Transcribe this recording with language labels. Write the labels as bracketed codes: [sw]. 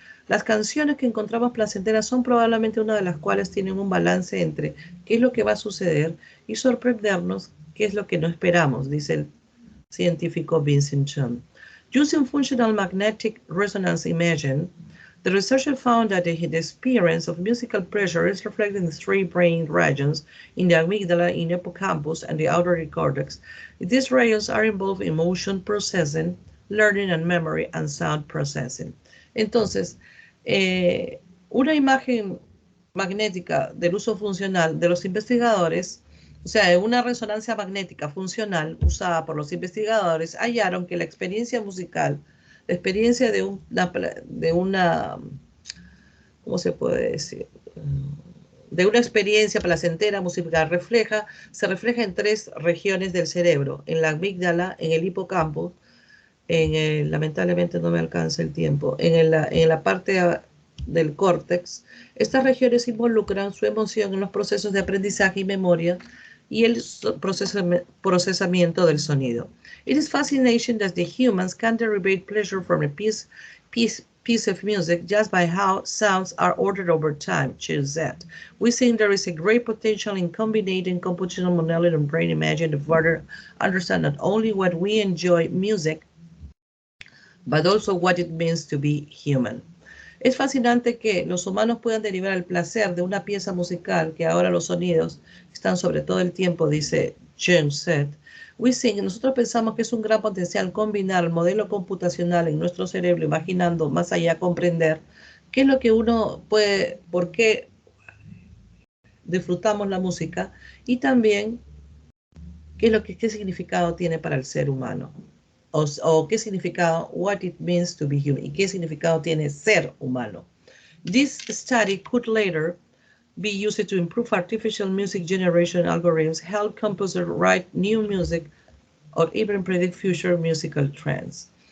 [es] Las canciones que encontramos placenteras son probablemente una de las cuales tienen un balance entre qué es lo que va a suceder y sorprendernos qué es lo que no esperamos, dice el científico Vincent Chin. [en] Using functional magnetic resonance imaging, the researcher found that the experience of musical pleasure is reflected in the 3 brain regions in the amygdala, in hippocampus, and the auditory cortex. These regions are involved in motion processing, learning and memory, and sound processing. [es] Entonces, una imagen magnética del uso funcional de los investigadores, o sea, una resonancia magnética funcional usada por los investigadores, hallaron que la experiencia musical, la experiencia de una, ¿cómo se puede decir? De una experiencia placentera musical se refleja en 3 regiones del cerebro, en la amígdala, en el hipocampo, lamentablemente no me alcanza el tiempo, en la parte del córtex. Estas regiones involucran su emoción en los procesos de aprendizaje y memoria y el procesamiento del sonido. [en] It is fascinating that the humans can derive pleasure from a piece of music just by how sounds are ordered over time, Chill said. We think there is a great potential in combining computational modeling and brain imaging to further understand not only what we enjoy music, but also what it means to be human. [es] Es fascinante que los humanos puedan derivar el placer de una pieza musical, que ahora los sonidos están sobre todo el tiempo, dice Chen Set. Nosotros pensamos que es un gran potencial combinar el modelo computacional en nuestro cerebro, imaginando más allá, comprender qué es lo que uno puede, por qué disfrutamos la música y también qué significado tiene para el ser humano. O qué significado, [en] what it means to be human, [es] y qué significado tiene ser humano. [en] This study could later be used to improve artificial music generation algorithms, help composers write new music, or even predict future musical trends.